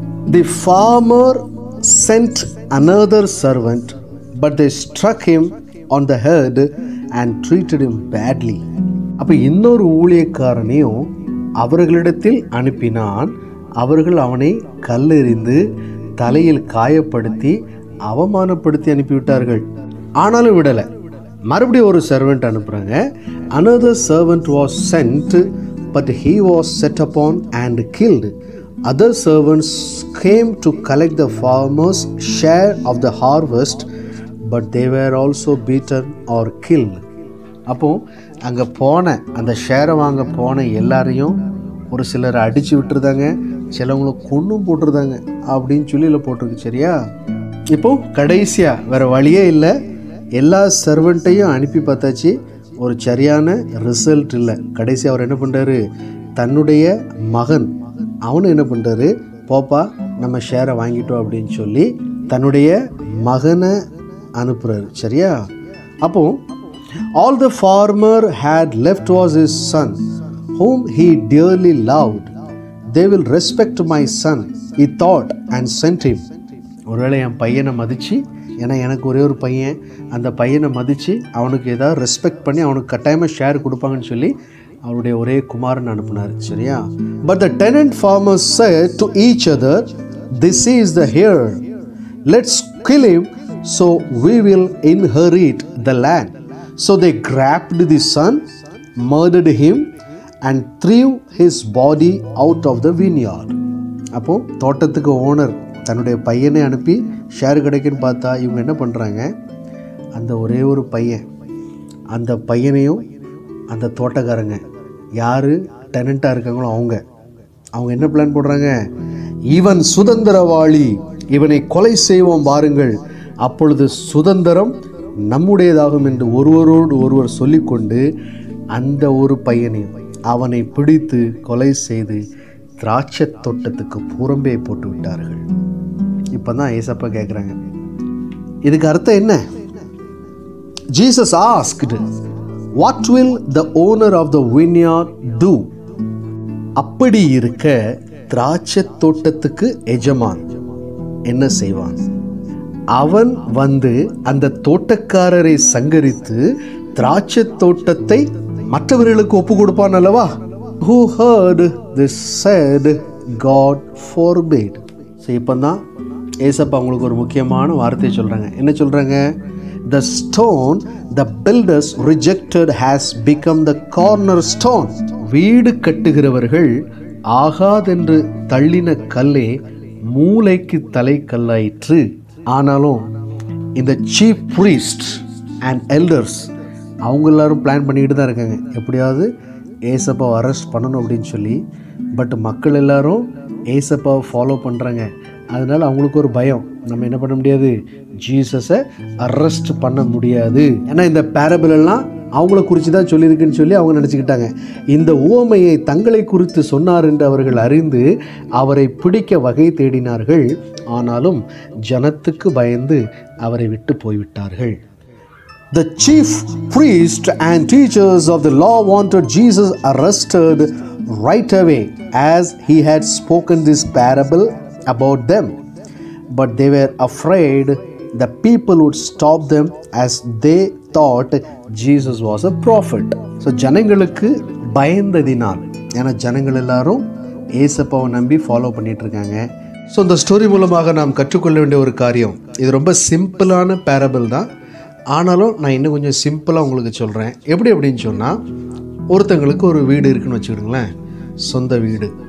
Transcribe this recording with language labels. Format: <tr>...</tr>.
<en>The farmer sent another servant, but they struck him on the head and treated him badly.</en> <ta>அப்போ இன்னொரு ஊழியக்காரனையும் அவர்களிடத்தில் அனுப்பினான். அவர்கள் அவனை கல்லெறிந்து தலையில் காயப்படுத்தி அவமானப்படுத்தி அனுப்பிவிட்டார்கள். ஆனாலும் விடலை. மறுபடியும் ஒரு சர்வெண்ட் அனுப்புகிறாங்க.</ta> <en>another servant was sent, but he was set upon and killed. Other servants came to collect the farmer's share of the harvest, but they were also beaten or killed.</en> <ta>அப்போ அங்கே போன அந்த ஷேரை வாங்க போன எல்லாரையும் ஒரு சிலரை அடித்து விட்டுருந்தாங்க, சிலவங்களை கொன்னும் போட்டுருந்தாங்க அப்படின்னு சொல்லி இல்லை போட்டிருக்கு. சரியா? இப்போது கடைசியாக வேறு வழியே இல்லை, எல்லா சர்வெண்ட்டையும் அனுப்பி பார்த்தாச்சு, ஒரு சரியான ரிசல்ட் இல்லை. கடைசி அவர் என்ன பண்ணுறாரு? தன்னுடைய மகன், அவனு என்ன பண்ணுறாரு? போப்பா, நம்ம ஷேரை வாங்கிட்டோம் அப்படின்னு சொல்லி தன்னுடைய மகனை அனுப்புகிறாரு. சரியா? அப்போ</ta> <en>all the farmer had left was his son, whom he dearly loved. They will respect my son, he thought, and sent him.</en> <ta>ஒருவேளை என் பையனை மதித்து, ஏன்னா எனக்கு ஒரே ஒரு பையன், அந்த பையனை மதித்து அவனுக்கு ஏதாவது ரெஸ்பெக்ட் பண்ணி அவனுக்கு கட்டாயமாக ஷேர் கொடுப்பாங்கன்னு சொல்லி அவருடைய ஒரே குமாரன் அனுப்புனார். சரியா?</ta> <en>But the tenant farmers said to each other, this is the heir, let's kill him so we will inherit the land. So they grabbed the son, murdered him and threw his body out of the vineyard.</en> <ta>அப்போ தோட்டத்துக்கு owner தன்னுடைய பையனை அனுப்பி share கிடைக்குன்னு பார்த்தா இவங்க என்ன பண்ணுறாங்க, அந்த ஒரே ஒரு பையன், அந்த பையனையும் அந்த தோட்டக்காரங்க யார் டெனண்ட்டாக இருக்காங்களோ அவங்க என்ன பிளான் போடுறாங்க, இவன் சுதந்திரவாளி, இவனை கொலை செய்வோம் பாருங்கள், அப்பொழுது சுதந்திரம் நம்முடையதாகும் என்று ஒருவரோடு ஒருவர் சொல்லிக்கொண்டு அந்த ஒரு பையனையும் அவனை பிடித்து கொலை செய்து திராட்சை தோட்டத்துக்கு புறம்பே போட்டு விட்டார்கள். இப்போ தான் ஏசப்பா கேட்குறாங்க, இதுக்கு அர்த்தம் என்ன?</ta> <en>Jesus asked, what will the owner of the vineyard do?</en> <ta>அப்படி இருக்க திராட்சை தோட்டத்துக்கு எஜமான் என்ன செய்வான்? அவன் வந்து அந்த தோட்டக்காரரை சங்கரித்து திராட்சை தோட்டத்தை மற்றவர்களுக்கு ஒப்பு கொடுப்பான் அல்லவா?</ta> <en>Who heard this said, God forbid.</en> <ta>So இப்போ தான் ஏசப்பா அவங்களுக்கு ஒரு முக்கியமான வார்த்தையை சொல்கிறாங்க. என்ன சொல்கிறாங்க?</ta> <en>The stone the builders rejected has become the cornerstone.</en> <ta>வீடு கட்டுகிறவர்கள் ஆகாதென்று தள்ளின கல்லே மூளைக்கு தலை கல்லாயிற்று. ஆனாலும் இந்த சீஃப் ப்ரீஸ்ட் அண்ட் எல்டர்ஸ் அவங்க எல்லாரும் பிளான் பண்ணிக்கிட்டு தான் இருக்காங்க, எப்படியாவது ஏசப்பாவை அரெஸ்ட் பண்ணணும் அப்படின்னு சொல்லி. பட் மக்கள் எல்லாரும் ஏசப்பாவை ஃபாலோ பண்ணுறாங்க. அதனால் அவங்களுக்கு ஒரு பயம், நம்ம என்ன பண்ண முடியாது, ஜீசஸை அரெஸ்ட் பண்ண முடியாது. ஏன்னா இந்த பேரபிள் எல்லாம் அவங்கள குறித்து தான் சொல்லியிருக்குன்னு சொல்லி அவங்க நினச்சிக்கிட்டாங்க. இந்த உவமையை தங்களை குறித்து சொன்னார் என்று அவர்கள் அறிந்து அவரை பிடிக்க வகை தேடினார்கள். ஆனாலும் ஜனத்துக்கு பயந்து அவரை விட்டு போய்விட்டார்கள்.</ta> <en>The chief priests and teachers of the law wanted Jesus arrested right away as he had spoken this parable about them. But they were afraid the people would stop them as they thought Jesus was a prophet. So</en> <ta>ஜனங்களுக்கு பயந்ததினால், ஏன்னா ஜனங்கள் எல்லாரும் ஏசப்பாவை நம்பி follow பண்ணிட்டு இருக்காங்க. So இந்த story மூலமாக நாம் கற்றுக்கொள்ள வேண்டிய ஒரு காரியம், இது ரொம்ப சிம்பிளான பேரபிள் தான். ஆனாலும் நான் இன்னும் கொஞ்சம் சிம்பிளாக உங்களுக்கு சொல்கிறேன். எப்படி அப்படின்னு சொன்னால், ஒருத்தங்களுக்கு ஒரு வீடு இருக்குன்னு வச்சுக்கிடுங்களேன், சொந்த வீடு.</ta>